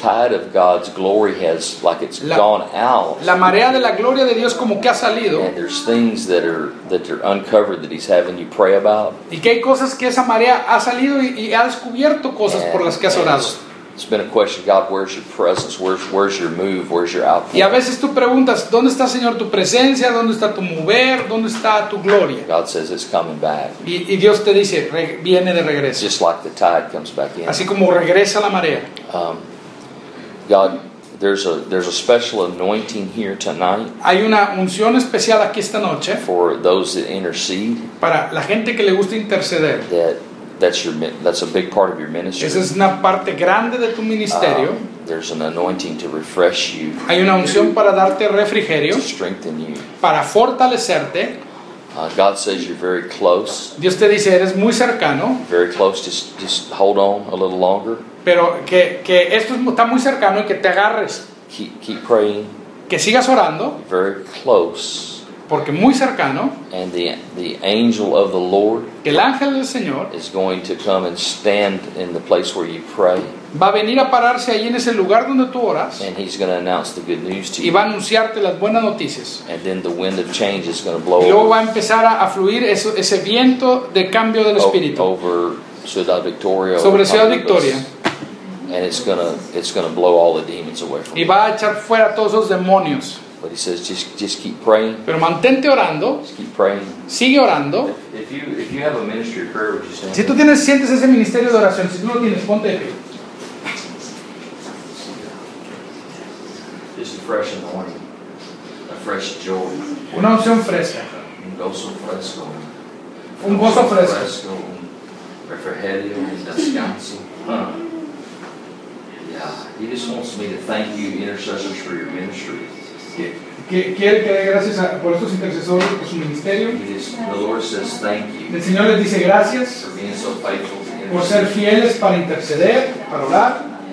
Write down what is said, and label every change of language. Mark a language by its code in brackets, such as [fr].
[en] The tide of God's glory has like it's la, gone out. [es] La marea de la gloria de Dios como que ha salido. [en] And there's things that are uncovered that He's having you pray about. [es] Y que hay cosas que esa marea ha salido y ha descubierto cosas por las que has orado. [en] It's been a question, God, where's your presence? Where's your move? Where's your outpouring? [es] Y a veces tú preguntas, ¿dónde está, Señor, tu presencia? ¿Dónde está tu mover? ¿Dónde está tu gloria? [en] God says it's coming back. [es] Y Dios te dice, viene de regreso. [en] Just like the tide comes back in. [es] Así como regresa la marea. [en] God, there's a special anointing here tonight. [es] Hay una unción especial aquí esta noche. [en] For those that intercede. [es] Para la gente que le gusta interceder. [en] That's a big part of your ministry. [es] Esa es una parte grande de tu ministerio. [en] There's an anointing to refresh you. [es] Hay una unción para darte refrigerio. [en] To strengthen you. [es] Para fortalecerte. [en] God says you're very close. [es] Dios te dice eres muy cercano. [en] Very close. Just hold on a little longer. [es] Pero que esto está muy cercano y que te agarres. [en] Keep praying. [es] Que sigas orando. [en] Very close. [es] Porque muy cercano. [en] And the angel of the Lord. [es] El ángel del Señor. [en] Is going to come and stand in the place where you pray. [es] Va a venir a pararse ahí en ese lugar donde tú oras. [en] And he's going to announce the good news to you. [es] Y va a anunciarte las buenas noticias. [en] And then the wind of change is going to blow. [es] Y luego va a empezar a fluir ese viento de cambio del espíritu. [en] Over Ciudad Victoria. [es] Sobre Ciudad Victoria. [en] And it's going to blow all the demons away from. [es] Y va a echar fuera todos los demonios. [en] But he says, just keep praying. [es] Pero mantente orando. [en] Just keep praying. [es] Sigue orando. [en] If you have a ministry of prayer, would you stand? [es] Si tú tienes, sientes ese ministerio de oración, si tú lo tienes, ponte de pie. [en] Just a fresh anointing. A fresh joy. [es] Una unción fresca. Un gozo fresco. Un gozo fresco. Un refrigerio, un descanso. [en] Yeah. He just wants me to thank you, intercessors, for your ministry. [es] Quiere que dé gracias por estos intercesores por su ministerio. El Señor les dice gracias por ser fieles para interceder, para orar.